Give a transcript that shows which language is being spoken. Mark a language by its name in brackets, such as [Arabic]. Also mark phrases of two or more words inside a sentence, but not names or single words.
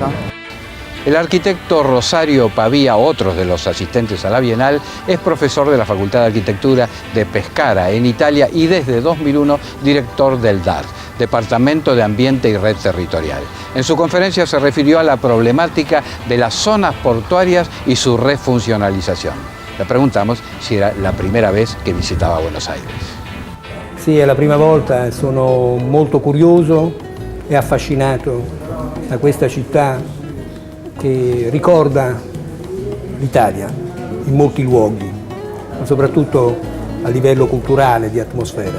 [Spanish] El arquitecto Rosario Pavía, otro de los asistentes a la Bienal, es profesor de la Facultad de Arquitectura de Pescara, en Italia, y desde 2001 director del DAR, Departamento de Ambiente y Red Territorial. En su conferencia se refirió a la problemática de las zonas portuarias y su refuncionalización. Le preguntamos si era la primera vez [Italian] che visitava [Spanish] Buenos Aires. [Italian] Sì, è la prima volta, sono molto curioso e affascinato da questa città che ricorda l'Italia in molti luoghi, ma soprattutto a livello culturale, di atmosfera.